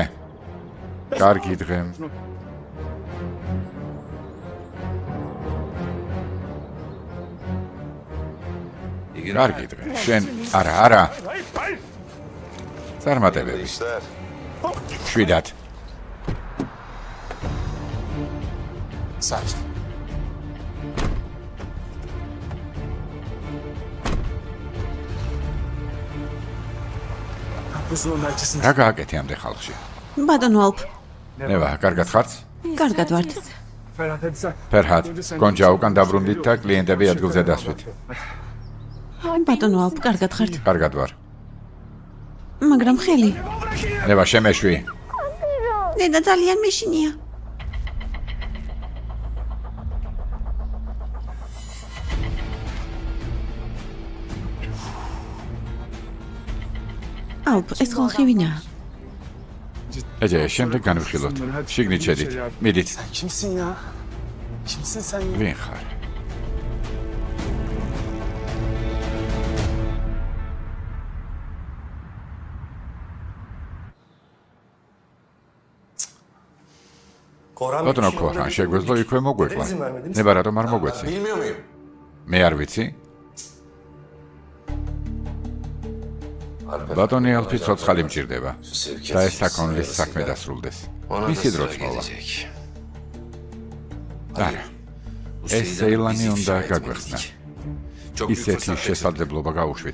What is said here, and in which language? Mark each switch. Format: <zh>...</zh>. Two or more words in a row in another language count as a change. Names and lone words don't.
<ka>კარგი დღე. კარგი დღე. შენ არა, არა. წარმატებები. შვიდად.</ka> <tr>Sakin. kızının belçesini.</tr> <ka>რა გააკეთე ამდენ ხალხში? ბატონო ალპ, ნევა, კარგად ხართ? კარგად ვართ.</ka> <tr>Ferhat hadi sen.</tr> <ka>ფერჰად, გონჯა უკან დაბრუნდით და კლიენტები ადგილზე დასვით. ბატონო ალპ, კარგად ხართ. კარგად ვარ. მაგრამ ხელი. ნევა, შემეშვი. დედა ძალიან მეშინია. ალპ, ეს ხალხი ვინაა? ეჯე, შემდეგ განვიხილოთ. შიგნით შედით. მიდით.</ka> <tr>Kimsin ya? Kimsin sen ya?</tr> <ka>ვინ ხარ? ბატონო ქორჰან, შეგვეძლო იქვე მოგვეყვა. ნება რატომ არ მოგვეცი?</ka> <tr>Bilmiyor muyum?</tr> <ka>მე არ ვიცი. ბატონი ალფი ცოცხალი მჭირდება და ეს საქონლის საქმე დასრულდეს. მისი დროც მოვა. არა. ეს სეილანი უნდა გაგვეხსნა. ისეთი შესაძლებლობა გაუშვით.</ka>